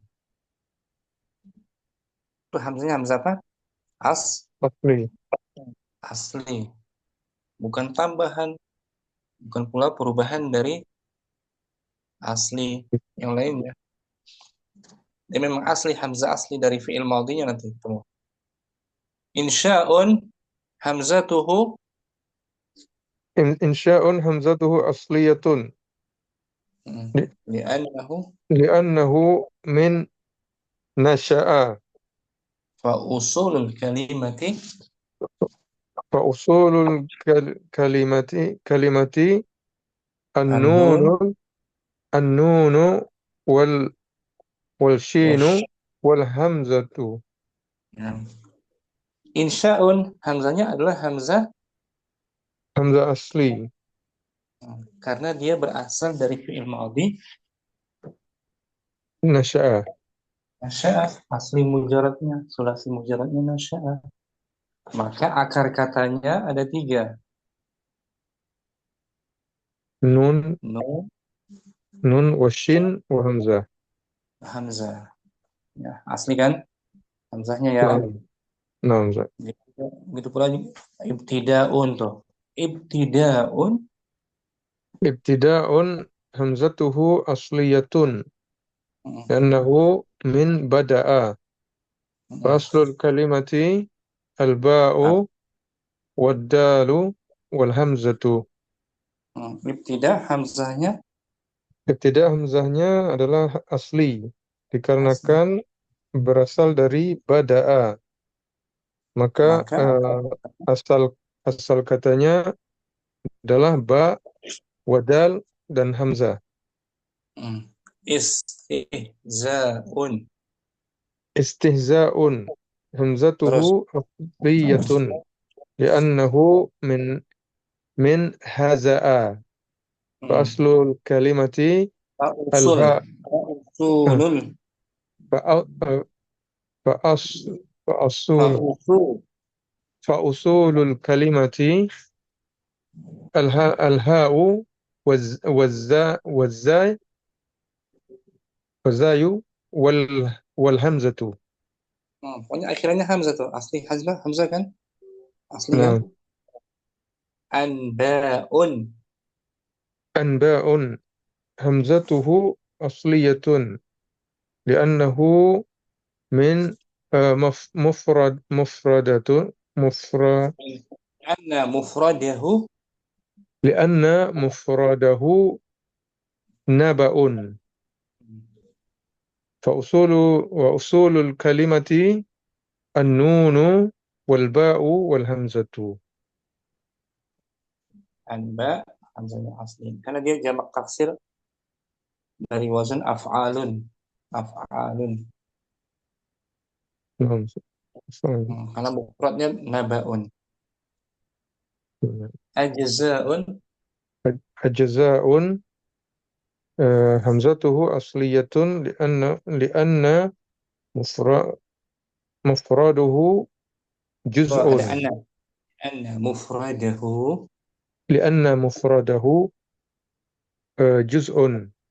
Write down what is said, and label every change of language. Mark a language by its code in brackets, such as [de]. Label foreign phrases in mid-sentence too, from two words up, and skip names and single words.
[id] Itu hamzahnya hamzah apa? asli. Asli. Bukan tambahan. Bukan pula perubahan dari asli yang lainnya. Dia memang asli, hamzah asli dari fi'il madhinya nanti ketemu. [ar] إنشاء همزته إنشاء همزته أصلية لـ- li'annahu لأنه من نشأ فأصول الكلمة فأصول الكلمة an-nun النون النون وال وال الشين wash. والهمزة. [id] Ya. Insya'un hamzanya adalah hamzah Hamzah asli. karena dia berasal dari fi'il madhi Nasha'a. nasya'a, asli mujaradnya, sulasi mujaradnya nasya'a. Maka akar katanya ada tiga. Nun, Nun, nun washin wa hamzah. hamzah. Ya, asli kan hamzahnya ya. [ar] نعم، نعم, Zak. [id] Gitu pula ibtida'un tuh. Ibtida'un [ar] ابتداء همزته أصلية mm, لأنه من بدأ. mm, فأصل الكلمة الباء والدال والهمزة. [id] ibtida hamzahnya Ibtida' hamzahnya adalah asli asli. dikarenakan berasal dari bada'a. Maka Maka asal asal katanya adalah ba, wadal, dan hamzah. mm, istihza'un [ar] استهزاء همزته [id] terus [ar] أصلية لأنه من هزأ. mm, فأصل الكلمة fausul alha ah, fausulul fa'a- ah, fa'as fa'asul fausul فأصول الكلمة الهاء والزاي والزاي والهمزة. [id] Pokoknya akhirnya hamzah tuh. Asli hamzah, hamzah kan? Aslinya. [ar] نعم. Anba'un. أنباء همزته أصلية لأنه من مفردة أن مفرده. لأن مفرده نبأ. وأصول الكلمة النون والباء والهمزة. [id] Anba. Hamzahnya asli. Karena dia jamak taksir dari wazan af'alun. Af'alun. [ar] نعم. [id] Karena mufradnya naba'un. [ar] Ajza'un. الجزاء همزته أصلية لأن مفر- مفرده Oh, جزء. ada أن. أن مفرده. لأن مفرده جزء.